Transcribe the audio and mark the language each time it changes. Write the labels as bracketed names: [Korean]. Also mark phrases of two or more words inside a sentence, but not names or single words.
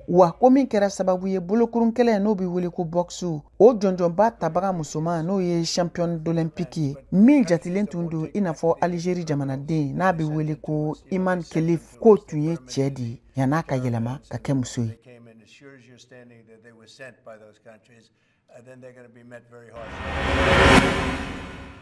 [Bambara] Wa ko min kɛra sababu ye bolokurun kɛlɛ n'o bɛ wele ko boxu o jɔnjɔnba tabaga musoman n'o ye [French] championne d'olympique [Bambara] ye min jatilen tun don i n'a fɔ Algérie jamanaden n'a bɛ wele ko Iman Khelif k'o tun ye cɛ de ye yan'a ka yɛlɛma ka kɛ muso ye. [English] Then they're going to be met very hard.